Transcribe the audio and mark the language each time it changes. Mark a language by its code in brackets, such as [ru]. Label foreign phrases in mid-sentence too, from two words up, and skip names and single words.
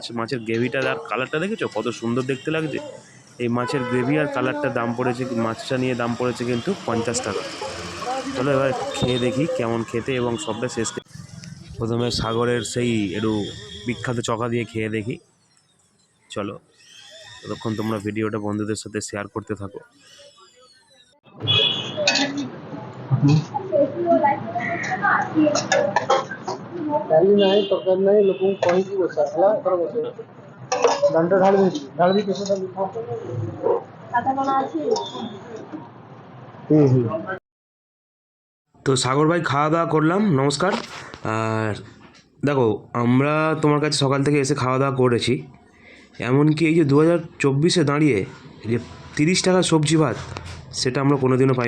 [bn] মাছের গ্রেভিটা আর কালারটা দেখেছো কত সুন্দর দেখতে লাগছে। এই মাছের গ্রেভি আর কালারটার দাম পড়েছে, মাছটা নিয়ে দাম পড়েছে কিন্তু 50 টাকা। চলো এবার খেয়ে দেখি কেমন খেতে, এবং সবটা শেষ প্রথমে সাগরের সেই একটু বিখ্যাত চকা দিয়ে খেয়ে দেখি। চলো ততক্ষণ তোমরা ভিডিওটা বন্ধুদের সাথে শেয়ার করতে থাকো। [or] ଡାଲି ନାହିଁ, ତରକାରୀ ନାହିଁ, ଲୋକଙ୍କୁ କହିକି ବସା ହେଲା, ଏଥର ବସେଇ ଡାଲିଟା ଢାଳି ଦେଇଛି, ଢାଳି ଦେଇଛି କେଶର ଡାଲି। [bn] তো সাগর ভাই খাওয়া দাওয়া করলাম, নমস্কার। আর দেখো আমরা তোমার কাছে সকাল থেকে এসে খাওয়া দাওয়া করেছি, এমনকি এই যে 2024-এ দাঁড়িয়ে যে 30 টাকার সবজি ভাত, সেটা আমরা কোনোদিনও পাইনি।